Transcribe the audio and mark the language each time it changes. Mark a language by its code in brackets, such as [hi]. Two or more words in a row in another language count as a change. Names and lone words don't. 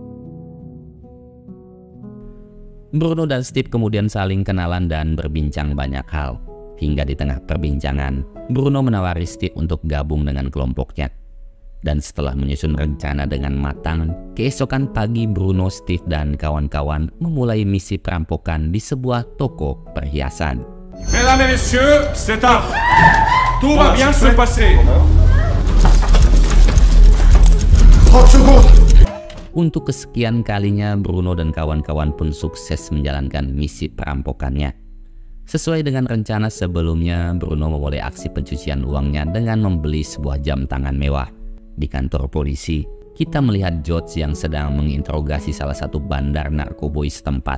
[id] Bruno dan Steve kemudian saling kenalan dan berbincang banyak hal. Hingga di tengah perbincangan, Bruno menawari Steve untuk gabung dengan kelompoknya. Dan setelah menyusun rencana dengan matang, keesokan pagi Bruno, Steve, dan kawan-kawan memulai misi perampokan di sebuah toko perhiasan. [fr] Mesdames et messieurs, c'est un... Tout va bien se passer. 30 secondes! [id] Untuk kesekian kalinya, Bruno dan kawan-kawan pun sukses menjalankan misi perampokannya. Sesuai dengan rencana sebelumnya, Bruno memulai aksi pencucian uangnya dengan membeli sebuah jam tangan mewah. Di kantor polisi, kita melihat George yang sedang menginterogasi salah satu bandar narkoboy setempat.